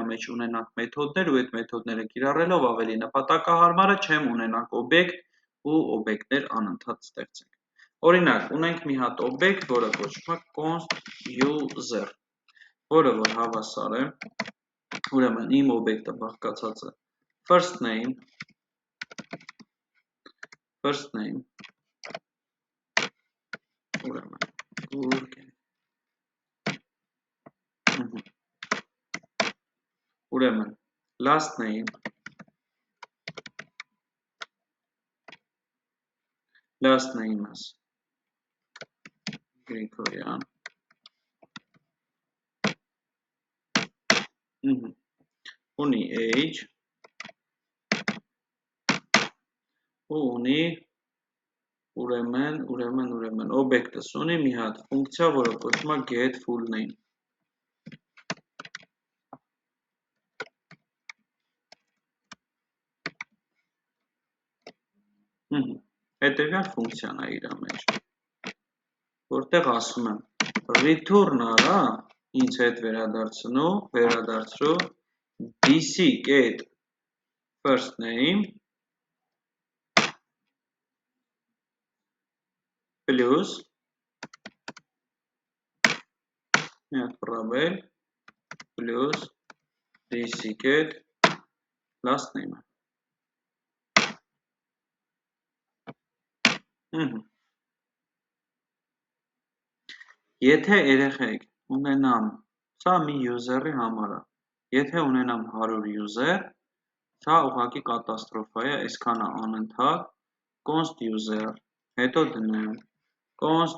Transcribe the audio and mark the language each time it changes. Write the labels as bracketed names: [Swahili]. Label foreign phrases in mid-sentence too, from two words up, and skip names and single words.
[Armenian] մեջ ունենանք մեթոդներ ու այդ մեթոդները կիրառելով ավելի նպատակահարմարը չեմ ունենանք օբյեկտ ու օբյեկտներ անընդհատ ստեղծենք։ Օրինակ, ունենք մի հատ օբյեկտ, որը կոչվում է [English] const user, [Armenian] որը որ հավասար է, ուրեմն իմ օբյեկտը բաղկացած է [English] first name, [Armenian] ուրեմն, ուրեմն, [English] last name, last name- [Armenian] ս Grigoryan, ունի age ու ունի ուրեմն օբյեկտս ունի մի հատ ֆունկցիա, որը կոչվում է [English] get full name։ [Armenian] Հետևյալ ֆունկցիան է իր մեջ, որտեղ ասում եմ return արա, ինձ հետ վերադարձրու [English] dc get first name [Armenian] plus մի հատ պրաբել plus [English] dc get last name։ [Armenian] Եթե երեխեք ունենամ, սա մի user-ի համար է, եթե ունենամ 100 user, սա ուղղակի կատաստրոֆա է, այսքան է անընդհատ [English] const user, [Armenian] հետո դնեմ const